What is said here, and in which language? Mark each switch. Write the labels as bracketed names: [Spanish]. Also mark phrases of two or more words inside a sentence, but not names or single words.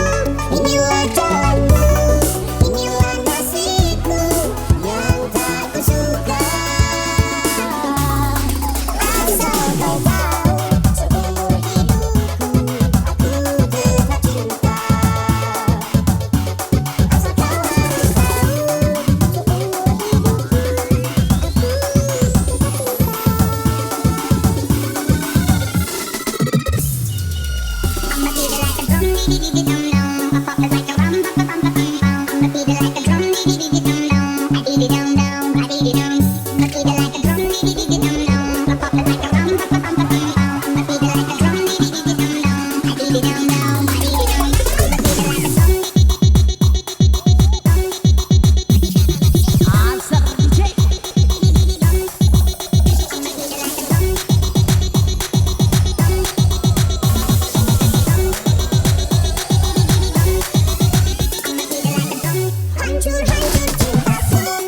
[Indonesian] Inilah jalanmu, inilah nasibku yang tak kusuka. Asal kau tahu, seumur hidupku aku tetap cinta. Asal kau harus tahu, seumur hidupku aku [English] I'ma beat it like a drum, dee dee dee dum dum. I pop it like a rum, pa pa pum pa pum pum. I'ma beat it like a drum, dee dee dee dum dum. I dee dee dum dum, I dee dee dum. I'ma beat it like a drum, dee dee dee dum dum. I pop it like a rum, pa pa pum pa pum pum. I'ma beat it like a drum, dee dee dee dum dum. I dee dee dum dum, I dee dee dum. I'ma beat it like a drum, Answer DJ. [Indonesian] hancur-hancur cintaku.